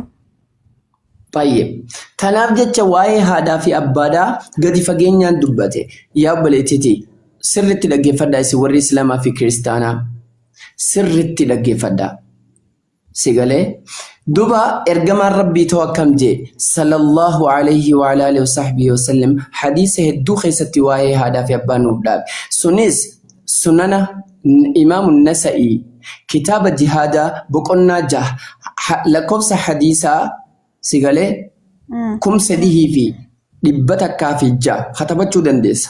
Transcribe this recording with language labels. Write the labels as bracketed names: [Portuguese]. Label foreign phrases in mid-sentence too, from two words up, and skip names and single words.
[Oromo] Tayyib. Kanaaf jecha waa'ee haadhaa fi abbaadhaa gadi fageenyaan dubbate. Yaa obboleettiti sirriitti dhaggeeffadhaa isin warri Islaamaa fi Kiristaanaa. Sirriitti dhaggeeffadhaa. Sigalee duba ergamaan rabbii ta'u akkam jee [Arabic] صلى الله عليه وآله وصحبه وسلم [Oromo] hadiisa hedduu keessatti waa'ee haadhaa fi abbaa nuuf dhaabe. Sunis sunana imaamu Nasa'ii kitaaba jihaadaa boqonnaa 6 lakkoofsa hadiisaa sigalee 3,106 katabachuu dandeessa.